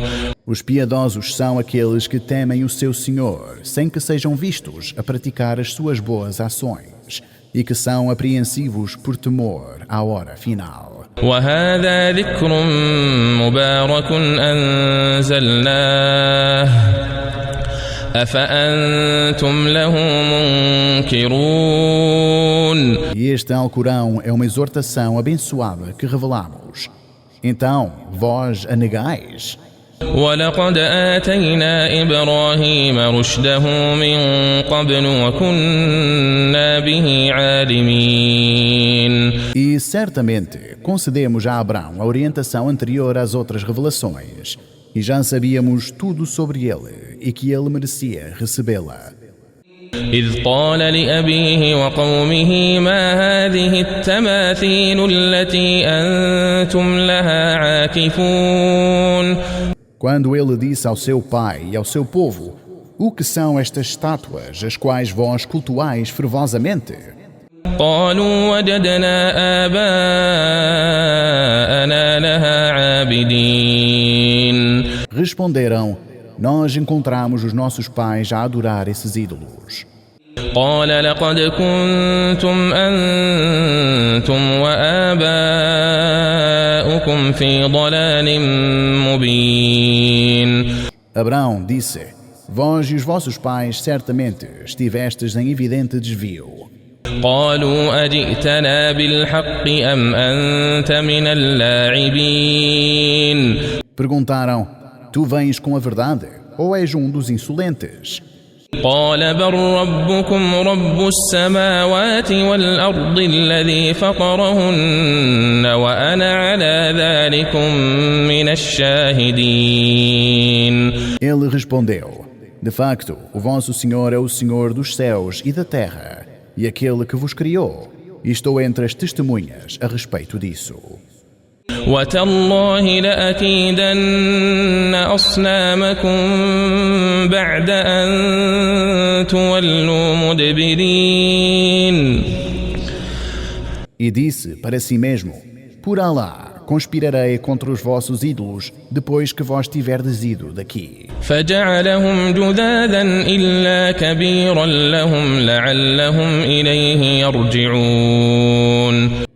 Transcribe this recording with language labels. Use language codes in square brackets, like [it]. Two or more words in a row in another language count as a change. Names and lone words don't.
[pt] Os piedosos são aqueles que temem o seu Senhor, sem que sejam vistos a praticar as suas boas ações, e que são apreensivos por temor à hora final. [ar] وهذا ذكر مبارك أنزلناه أفأنتم له منكرون. [pt] E este Alcorão é uma exortação abençoada que revelamos. Então, vós a negais? [ar] ولقد آتينا إبراهيم رشده من قبل وكنا به عالمين. [pt] E certamente concedemos a Abrão a orientação anterior às outras revelações, e já sabíamos tudo sobre ele e que ele merecia recebê-la. [ar] إذ قال لأبيه وقومه ما هذه التماثيل التي أنتم لها عاكفون. [pt] Quando ele disse ao seu pai e ao seu povo, o que são estas estátuas, as quais vós cultuais fervosamente? [ar] قالوا وجدنا آباءنا لها عابدين. [pt] Responderam, nós encontramos os nossos pais a adorar esses ídolos. [ar] قال لقد كنتم أنتم وآباؤكم في ضلال مبين. [pt] Abraão disse: Vós e os vossos pais certamente estivestes em evidente desvio. [ar] قالوا أجئتنا بالحق أم أنت من اللاعبين. [pt] Perguntaram: Tu vens com a verdade ou és dos insolentes? [ar] قال بل ربكم رب السماوات والأرض الذي فطرهن وأنا على ذلكم من الشاهدين. [pt] Ele respondeu: De facto, o vosso Senhor é o Senhor dos céus e da terra, e aquele que vos criou, e estou entre as testemunhas a respeito disso. [ar] وتالله لأكيدن أصنامكم بعد أن تولوا مدبرين. [pt] E disse para si mesmo: Por Alá, conspirarei contra os vossos ídolos depois que vós tiverdes ido daqui. [ar] فجعلهم جذاذا إلا كبيرا لهم لعلهم إليه يرجعون.